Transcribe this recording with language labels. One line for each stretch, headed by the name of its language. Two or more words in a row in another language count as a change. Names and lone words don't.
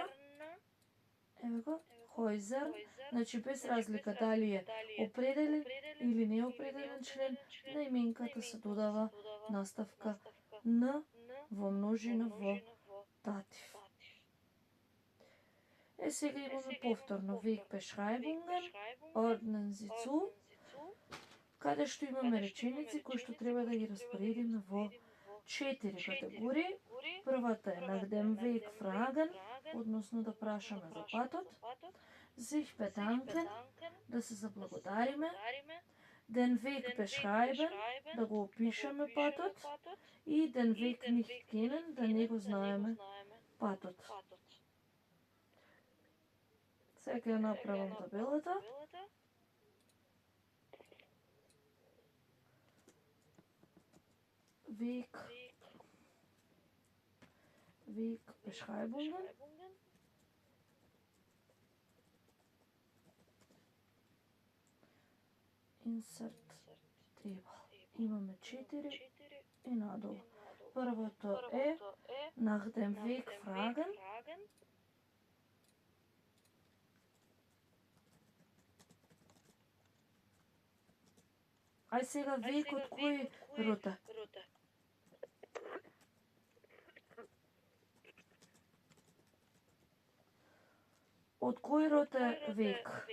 Macedonian: Еве го, хойзерн, значи без разлика дали е определен или неопределен член, на именката се додава наставка Н во множина во датив. Сега имаме повторно Wegbeschreibungen,
German: ordnen Sie zu,
Macedonian: каде што имаме реченици кои што треба да ги распоредиме во 4 категории. Првата е
German: nach dem Weg fragen,
Macedonian: односно да прашаме за патот,
German: sich bedanken,
Macedonian: да се заблагодариме,
German: den Weg beschreiben,
Macedonian: да го опишеме патот, и
German: den Weg nicht kennen,
Macedonian: да не го знаеме патот. Сега ја направам табелата.
German: Wegbeschreibungen.
English: Insert table.
Macedonian: Имаме 4 и надолу. Првото е
German: nach dem Weg fragen.
Macedonian: Ај сега век од кој рота? Од кој род е век?